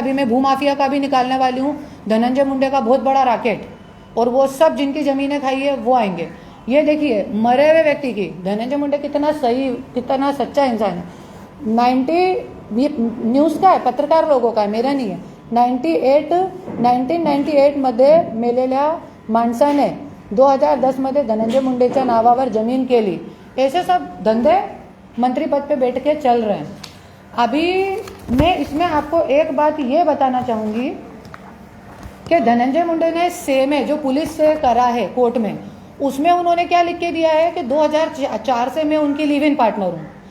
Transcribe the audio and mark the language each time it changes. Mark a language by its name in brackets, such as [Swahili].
[Hindi] अभी मैं भूमाफिया का भी निकालने वाली हूँ। धनंजय मुंडे का बहुत बड़ा रैकेट, और वो सब जिनकी ज़मीनें खाई है वो आएंगे। ये देखिए मरे हुए व्यक्ति की, धनंजय मुंडे कितना सही, कितना सच्चा इंसान है। न्यूज़ का है, पत्रकार लोगों का है, मेरा नहीं है। [Marathi] 1998 मध्ये मेलेल्या माणसाने 2010 मध्ये धनंजय मुंडेच्या नावावर जमीन केली। [Hindi] ऐसे सब धंधे मंत्री पद पे बैठ के चल रहे हैं। अभी मैं इसमें आपको एक बात ये बताना चाहूँगी कि धनंजय मुंडे ने से में जो पुलिस से करा है कोर्ट में, उसमें उन्होंने क्या लिख के दिया है कि 2004 से मैं उनकी लिव इन पार्टनर हूँ।